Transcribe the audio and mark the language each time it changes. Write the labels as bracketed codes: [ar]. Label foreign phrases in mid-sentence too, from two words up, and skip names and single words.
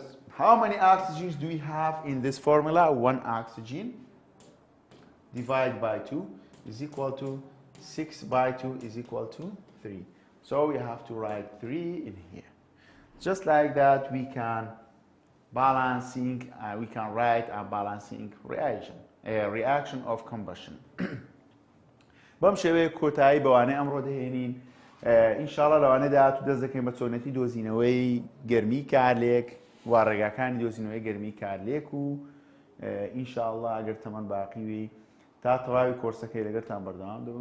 [en] How many oxygens do we have in this formula? 1 oxygen divided by 2 is equal to 6 by 2 is equal to 3. So we have to write 3 in here. Just like that, we can write a balancing reaction of combustion. [ckb] بەم شێوەیە کۆتایی بەوانەی ئەمڕۆ دەهێنین. ئینشاڵڵا لەوانەیە داهاتوو دەست دەکەین بە چۆنەتی دۆزینەوەی گەرمی کارلێک وا ڕێگاکانی دۆزینەوەی گەرمی کارلێک و ئینشاڵڵا ئەگەر تەمەن باقیوی تا تەواوی کۆرسەکەی لەگەڵتان بەردەوام دەبم.